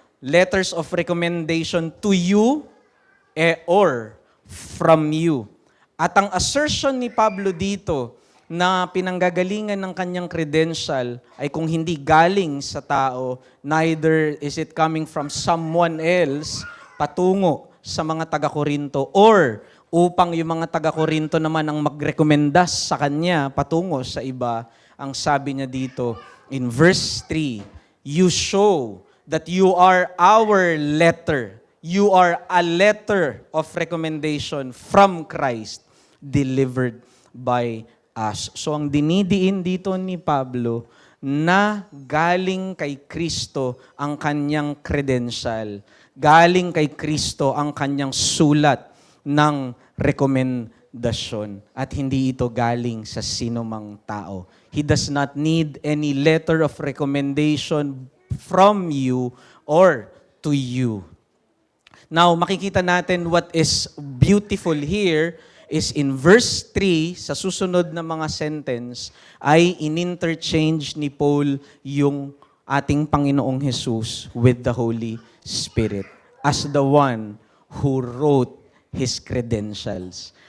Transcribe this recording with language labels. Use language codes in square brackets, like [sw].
[en] Letters of recommendation to you or from you. [tl] At ang assertion ni Pablo dito na pinanggagalingan ng kanyang credential ay kung hindi galing sa tao, [en] neither is it coming from someone else [tl] patungo sa mga taga-Korinto or upang yung mga taga-Korinto naman ang magrekomenda sa kanya patungo sa iba. Ang sabi niya dito [en] in verse 3, you show that you are our letter. You are a letter of recommendation from Christ delivered by us. [tl] So ang dinidiin dito ni Pablo na galing kay Kristo ang kanyang credential. Galing kay Kristo ang kanyang sulat ng rekomendasyon at hindi ito galing sa sinumang tao. [en] He does not need any letter of recommendation from you or to you. Now, [tl] makikita natin [en] what is beautiful here is in verse 3, [tl] sa susunod na mga sentence, ay in-interchange ni Paul yung ating Panginoong Jesus [en] with the Holy Spirit as the one who wrote his credentials.